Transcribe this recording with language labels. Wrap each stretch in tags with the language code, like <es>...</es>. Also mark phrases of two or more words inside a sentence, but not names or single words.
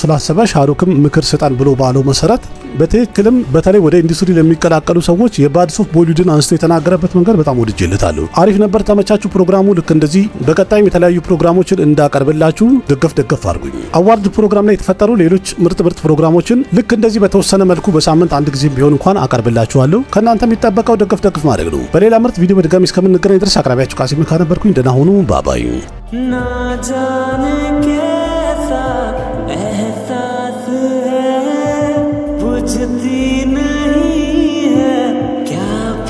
<am>ስላሰበ ሻሩክም ምክር ስጣን ብሎ ባለው መሰረት በትክክልም በተለይ ወደ ኢንዱስትሪ ለሚቀላቀሉ ሰዎች የባድስ ኦፍ ቦሊውድን አንስቶ የተናገረበት መንገድ በጣም ወድጄለታለሁ። አሪፍ ነበር፣ ተመቻችሁ ፕሮግራሙ። ልክ እንደዚህ በቀጣይም የተለያዩ ፕሮግራሞችን እንዳቀርብላችሁ ደገፍ አድርጉኝ። አዋርድ ፕሮግራም ላይ የተፈጠሩ ሌሎች ምርጥ ፕሮግራሞችን ልክ እንደዚህ በተወሰነ መልኩ በሳምንት አንድ ጊዜ ቢሆን እንኳን አቀርብላችኋለሁ። ከእናንተ የሚጠበቀው ደገፍ ማድረግ ነው። በሌላ ምርጥ ቪዲዮ በድጋሚ እስከምንገናኝ ድረስ አቅራቢያችሁ ቃሲም ነበርኩኝ። ደህና ሁኑ። ባባይ</am> <hi>ना जाने कैसा एहसास है बुझती नहीं है क्या</hi>